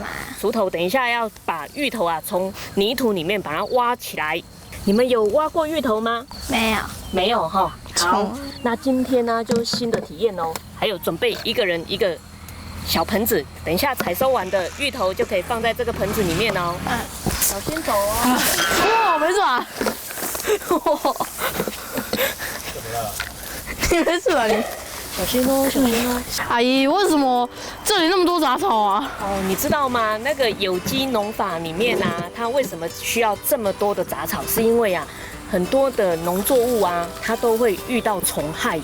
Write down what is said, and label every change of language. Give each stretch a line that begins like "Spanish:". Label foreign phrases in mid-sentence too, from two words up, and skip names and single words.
Chinese: 鋤頭等一下要把芋頭啊從泥土裡面把它挖起來。你們有挖過芋頭嗎？沒有。沒有哈。好，那今天呢就是新的體驗哦。還有準備一個人一個小盆子，等一下採收完的芋頭就可以放在這個盆子裡面哦。小心走哦。哇，沒事啊。你沒事吧你？小心哦，小心哦。阿姨，為什麼這裡那麼多雜草啊？哦，你知道嗎？那個有機農法裡面啊，它為什麼需要這麼多的雜草？是因為啊， 很多的农作物啊，它都会遇到虫害。